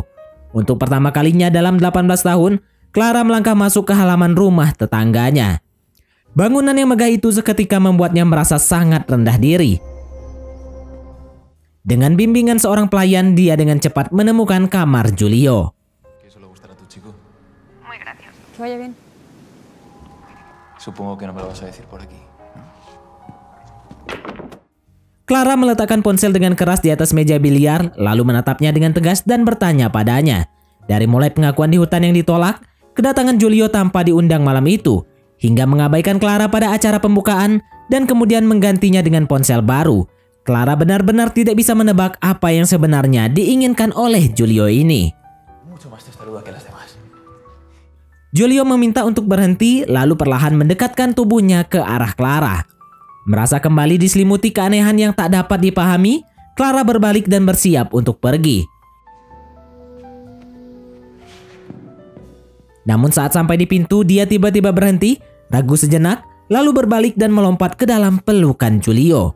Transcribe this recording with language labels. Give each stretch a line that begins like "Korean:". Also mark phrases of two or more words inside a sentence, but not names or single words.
Indonesian: Untuk pertama kalinya dalam 18 tahun, Clara melangkah masuk ke halaman rumah tetangganya. Bangunan yang megah itu seketika membuatnya merasa sangat rendah diri. Dengan bimbingan seorang pelayan, dia dengan cepat menemukan kamar Julio.
Spanish: ¿Que eso le gustará a tu chico? Muy gracioso. Que vaya bien. Supongo que no me lo vas a decir por aquí.
Indonesian: Clara meletakkan ponsel dengan keras di atas meja biliar, lalu menatapnya dengan tegas dan bertanya padanya. Dari mulai pengakuan di hutan yang ditolak, kedatangan Julio tanpa diundang malam itu, hingga mengabaikan Clara pada acara pembukaan dan kemudian menggantinya dengan ponsel baru. Clara benar-benar tidak bisa menebak apa yang sebenarnya diinginkan oleh Julio ini.
Spanish: Mucho más testaruda que las demás.
Indonesian: Julio meminta untuk berhenti, lalu perlahan mendekatkan tubuhnya ke arah Clara. Merasa kembali diselimuti keanehan yang tak dapat dipahami, Clara berbalik dan bersiap untuk pergi. Namun saat sampai di pintu, dia tiba-tiba berhenti, ragu sejenak, lalu berbalik dan melompat ke dalam pelukan Julio.